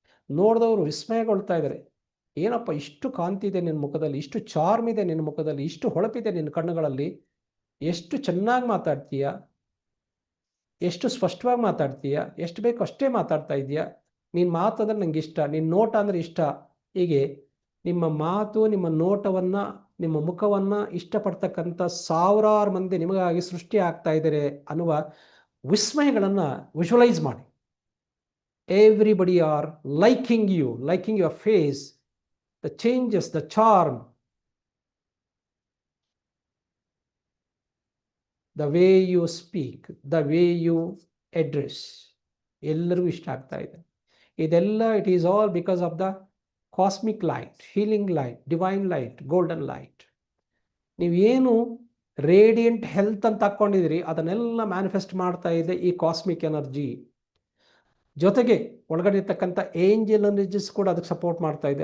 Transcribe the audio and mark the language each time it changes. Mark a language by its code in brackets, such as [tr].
[kn] ನೋಡಿದವರು ವಿಸ್ಮಯಗೊಳ್ತಾ ಇದ್ದಾರೆ. ಏನಪ್ಪ ಇಷ್ಟು ಕಾಂತಿ ಇದೆ ನಿನ್ನ ಮುಖದಲ್ಲಿ, ಇಷ್ಟು ಚಾರ್ಮ್ ಇದೆ ನಿನ್ನ ಮುಖದಲ್ಲಿ, ಇಷ್ಟು ಹೊಳಪಿದೆ ನಿನ್ನ ಕಣ್ಣುಗಳಲ್ಲಿ, ಎಷ್ಟು ಚೆನ್ನಾಗಿ ಮಾತಾಡ್ತೀಯ, ಎಷ್ಟು ಸ್ಪಷ್ಟವಾಗಿ ಮಾತಾಡ್ತೀಯ, ಎಷ್ಟು ಬೇಕು ಅಷ್ಟೇ ಮಾತಾಡ್ತಾ ಇದೆಯಾ, ನಿನ್ನ ಮಾತು ಅಂದರೆ ನನಗೆ ಇಷ್ಟ, ನಿನ್ನ ನೋಟ ಅಂದರೆ ಇಷ್ಟ. ಹೀಗೆ ನಿಮ್ಮ ಮಾತು, ನಿಮ್ಮ ನೋಟವನ್ನು, ನಿಮ್ಮ ಮುಖವನ್ನು ಇಷ್ಟಪಡ್ತಕ್ಕಂಥ ಸಾವಿರಾರು ಮಂದಿ ನಿಮಗಾಗಿ ಸೃಷ್ಟಿ ಆಗ್ತಾ ಇದ್ದಾರೆ ಅನ್ನುವ ವಿಸ್ಮಯಗಳನ್ನು ವಿಜುವಲೈಸ್ ಮಾಡಿ. [en] everybody are liking you, liking your face, the changes, the charm, the way you speak, the way you address, [kn] ಎಲ್ಲರಿಗೂ ಇಷ್ಟ ಆಗ್ತಾ ಇದೆ. ಇದೆಲ್ಲ [en] It is all because of the cosmic light, healing light, divine light, golden light. [kn] ನೀವೇನು radiant health ಅಂತ ಹಾಕ್ಕೊಂಡಿದ್ದೀರಿ ಅದನ್ನೆಲ್ಲ manifest ಮಾಡ್ತಾ ಇದೆ ಈ ಕಾಸ್ಮಿಕ್ ಎನರ್ಜಿ. ಜೊತೆಗೆ ಒಳಗಡೆ ಇರ್ತಕ್ಕಂಥ ಏಂಜಲ್ ಎನರ್ಜಿಸ್ ಕೂಡ ಅದಕ್ಕೆ ಸಪೋರ್ಟ್ ಮಾಡ್ತಾ ಇದೆ.